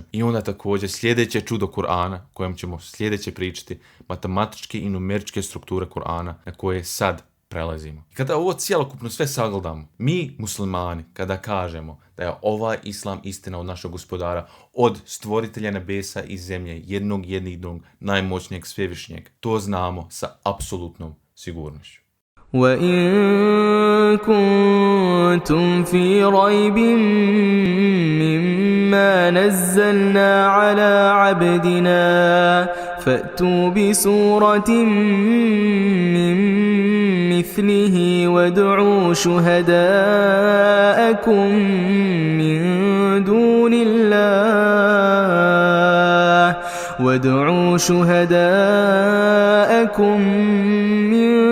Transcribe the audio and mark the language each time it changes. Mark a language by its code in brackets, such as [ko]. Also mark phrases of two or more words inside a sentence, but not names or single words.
[bs] I onda također sljedeće čudo Kur'ana, kojem ćemo sljedeće pričati, matematičke i numeričke strukture Kur'ana na koje sad prelazimo. I kada ovo cjelokupno sve sagledamo, mi muslimani kada kažemo da je ovaj islam istina od našeg gospodara, od stvoritelja nebesa i zemlje, jednog jedinog, najmoćnijeg svevišnjeg, to znamo sa apsolutnom sigurnošću. [ar] وَإِن كُنتُمْ فِي رَيْبٍ مِّمَّا نَزَّلْنَا عَلَىٰ عَبْدِنَا فَأْتُوا بِسُورَةٍ مِّن مِّثْلِهِ وَادْعُوا شُهَدَاءَكُم مِّن دُونِ اللَّهِ